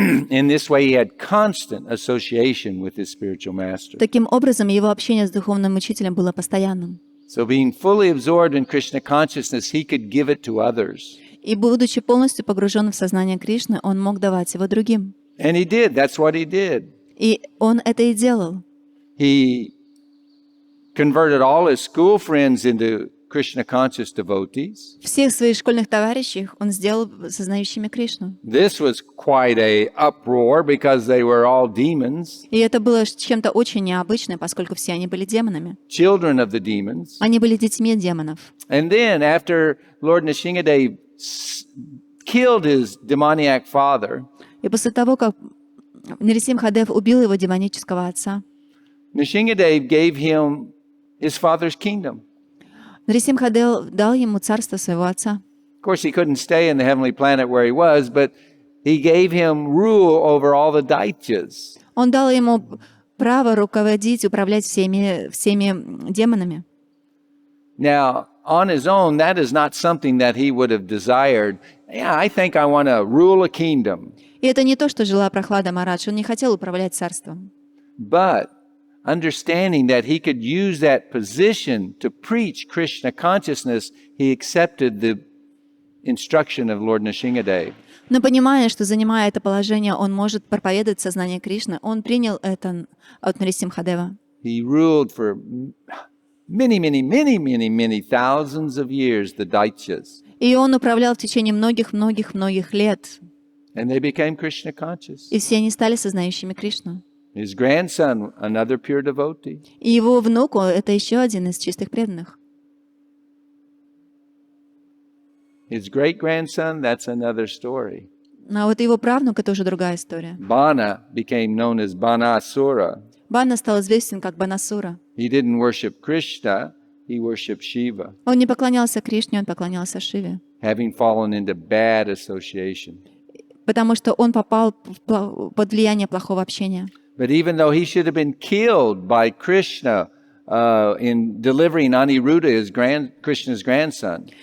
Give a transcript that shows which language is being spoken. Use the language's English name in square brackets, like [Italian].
[English] In this way, he had constant association with his spiritual master. [Russian] Таким образом, его общение с духовным учителем было постоянным. [English] So, being fully absorbed in Krishna consciousness, he could give it to others. [Russian] И будучи полностью погружен в сознание Кришны, он мог давать его другим. [English] And he did. That's what he did. [Russian] И он это и делал. [English] He converted all his school friends into Krishna conscious devotees. [Russian] Всех своих школьных товарищей он сделал сознающими Кришну. [English] This was quite a uproar because they were all demons, [Russian] И это было чем-то очень необычным, поскольку все они были демонами. [English] children of the demons. [Russian] Они были детьми демонов. [English] And then after Lord Nrsimhadev killed his demoniac father, [Russian] И после того, как Нарисимхадев убил его демонического отца, [English] Nrsimhadev gave him his father's kingdom. [Russian] Нарисимхадев дал ему царство своего отца. [English] Of course, he couldn't stay in the heavenly planet where he was, but he gave him rule over all the daityas. [Russian] Он дал ему право руководить, управлять всеми демонами. [English] Now, on his own, that is not something that he would have desired. Yeah, I think I want to rule a kingdom. [Russian] И это не то, что желал Прахлада Махарадж. Он не хотел управлять царством. [English] But understanding that he could use that position to preach Krishna consciousness, he accepted the instruction of Lord Nrsimhadev. [Russian] Но понимая, что занимая это положение, он может проповедовать сознание Кришны, он принял это от Нарисимхадева. [English] He ruled for many thousands of years the daityas. [Russian] И он управлял в течение многих лет. [English] And they became Krishna conscious. [Russian] И все они стали сознающими Кришну. [English] His grandson, another pure devotee. [Russian] И его внук, это еще один из чистых преданных. [English] His great-grandson, that's another story. [Russian] А вот его правнук, это уже другая история. [English] Bana became known as Banasura. [Russian] Бана стал известен как Банасура. [English] He didn't worship Krishna, he worshipped Shiva, [Russian] Он не поклонялся Кришне, он поклонялся Шиве. [English] having fallen into bad association. [Russian] Потому что он попал под влияние плохого общения. [English] But even though he should have been killed by Krishna in delivering Aniruddha, Krishna's grandson,